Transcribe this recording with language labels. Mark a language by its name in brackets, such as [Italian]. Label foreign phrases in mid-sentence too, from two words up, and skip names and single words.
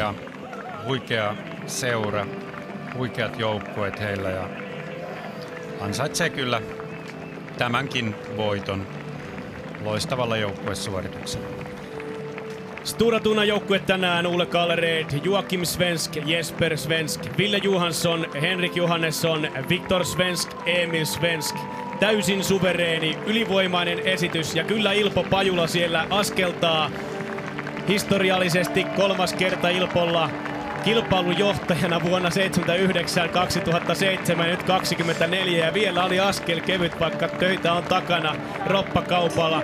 [Finnish] Huikea seura, huikeat joukkueet heillä ja ansaitsee kyllä tämänkin voiton loistavalla joukkuesuorituksella. Stora Tuna joukkue tänään: Ole Kallered, Joakim Svensk, Jesper Svensk, Ville Johansson, Henrik Johannesson, Viktor Svensk, Emil Svensk. Täysin suvereeni, ylivoimainen esitys ja kyllä Ilpo Pajula siellä askeltaa historiallisesti 3. kerta Ilpolla kilpailujohtajana vuonna 1979, 2007 ja nyt 24 ja vielä oli askel kevyt, vaikka töitä on takana roppakaupalla.